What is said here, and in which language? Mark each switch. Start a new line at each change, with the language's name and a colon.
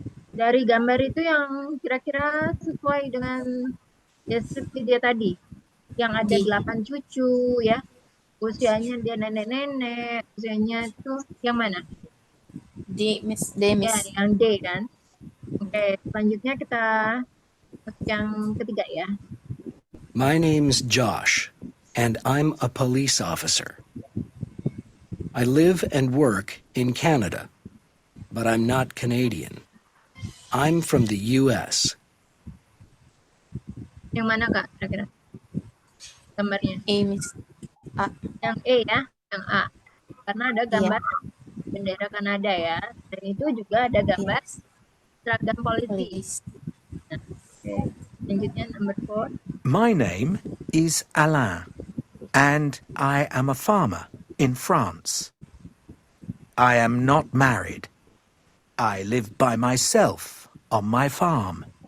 Indonesian: Dari gambar itu yang kira-kira sesuai dengan deskripsi dia tadi. Yang ada 8 cucu ya. Usianya dia nenek-nenek. Usianya itu yang mana?
English: D, Miss.
Indonesian: Ya, yang D kan. Oke, selanjutnya kita masuk yang ketiga ya.
English: My name's Josh, and I'm a police officer. I live and work in Canada, but I'm not Canadian. I'm from the US.
Indonesian: Yang mana Kak kira-kira? Gambarnya.
English: A, Miss. A.
Indonesian: Yang E ya, yang A. Karena ada gambar bendera Kanada ya. Dan itu juga ada gambar seragam polisi. Nah, oke. Selanjutnya number 4.
English: My name is Alain, and I am a farmer in France. I am not married. I live by myself on my farm.